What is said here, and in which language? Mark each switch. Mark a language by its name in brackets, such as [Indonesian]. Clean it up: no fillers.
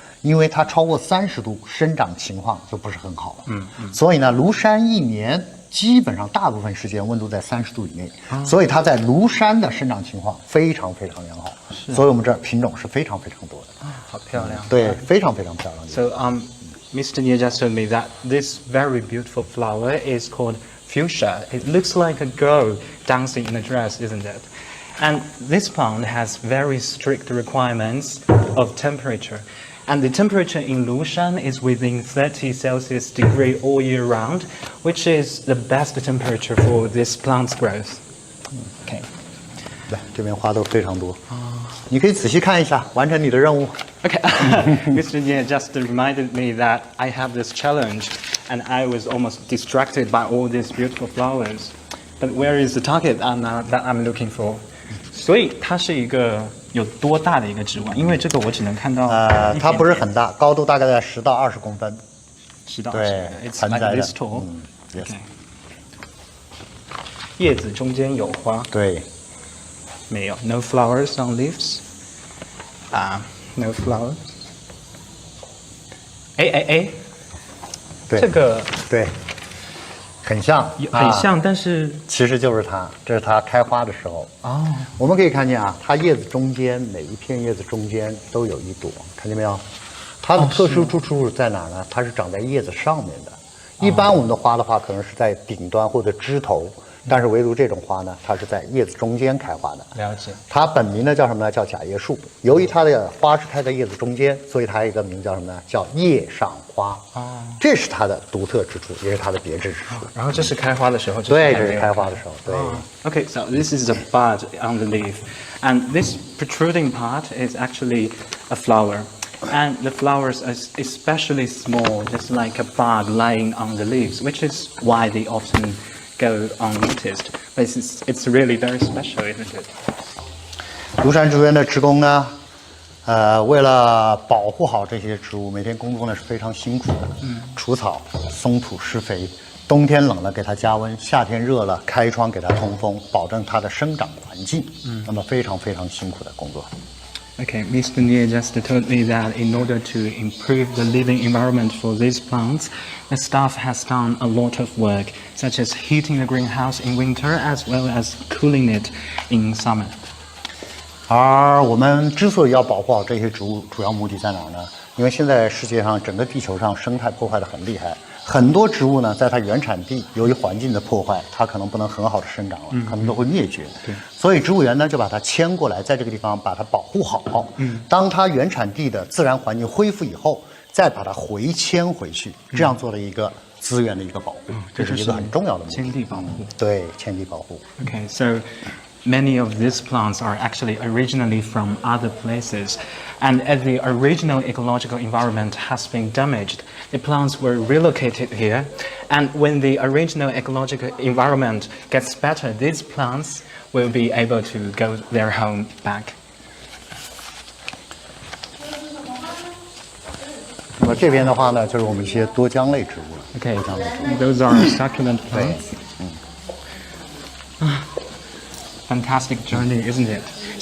[Chinese] 因为它超过30度，生长情况就不是很好了。所以呢，庐山一年基本上大部分时间温度在30度以内，所以它在庐山的生长情况非常非常良好。所以我们这儿品种是非常非常多的。好漂亮。对，非常非常漂亮。 [English] So Mr. Nie just told me that this very beautiful flower is called fuchsia. It looks like a girl dancing in a dress, isn't it? And this plant has very strict requirements of temperature. And the temperature in Lushan is within 30 Celsius degree all year round, which is the best temperature for this plant's growth. Okay. [Chinese] 来，这边花都非常多。你可以仔细看一下，完成你的任务。 [English] Okay, Mr. Nie just reminded me that I have this challenge, and I was almost distracted by all these beautiful flowers. But where is the target that I'm looking for? [Chinese] 所以它是一个有多大的一个植物啊？因为这个我只能看到它不是很大，高度大概在10到20公分。 10到20。对， [English] It's like this tall. Yes. Okay. [Chinese] 叶子中间有花。对。没有 [English] ，no flowers on leaves. No flowers. [Chinese] 哎，对，这个对，很像，很像，但是其实就是它，这是它开花的时候。我们可以看见啊，它叶子中间每一片叶子中间都有一朵，看见没有？它的特殊之处在哪儿呢？它是长在叶子上面的。一般我们的花的话，可能是在顶端或者枝头。但是唯独这种花呢，它是在叶子中间开花的。了解。它本名呢叫什么呢？叫假叶树。由于它的花是开在叶子中间，所以它有一个名叫什么呢？叫叶上花。这是它的独特之处，也是它的别致之处。然后这是开花的时候。对，这是开花的时候。对。 [English] Okay, so this is a bud on the leaf, and this protruding part is actually a flower. And the flowers are especially small, just like a bug lying on the leaves, which is why they often go unnoticed. But it's really very special, isn't it? [Chinese] 庐山植物园的职工呢，为了保护好这些植物，每天工作呢是非常辛苦的。除草、松土、施肥，冬天冷了给它加温，夏天热了开窗给它通风，保证它的生长环境。那么非常非常辛苦的工作。 [English] Okay, Mr. Nie just told me that in order to improve the living environment for these plants, the staff has done a lot of work, such as heating the greenhouse in winter as well as cooling it in summer. [Chinese] 而我们之所以要保护好这些植物，主要目的在哪儿呢？因为现在世界上整个地球上生态破坏得很厉害，很多植物呢，在它原产地由于环境的破坏，它可能不能很好的生长了，可能都会灭绝。所以植物园呢就把它迁过来，在这个地方把它保护好。当它原产地的自然环境恢复以后，再把它回迁回去，这样做的一个资源的一个保护，这是一个很重要的目的。迁地保护。对，迁地保护。 [English] Okay, so many of these plants are actually originally from other places, and as the original ecological environment has been damaged, the plants were relocated here, and when the original ecological environment gets better, these plants will be able to go their home back. [Chinese] 那么这边的话呢，就是我们一些多浆类植物了。 [English] Okay, [Chinese] 多浆类植物。 [English] those are succulent plants. Fantastic journey, isn't it?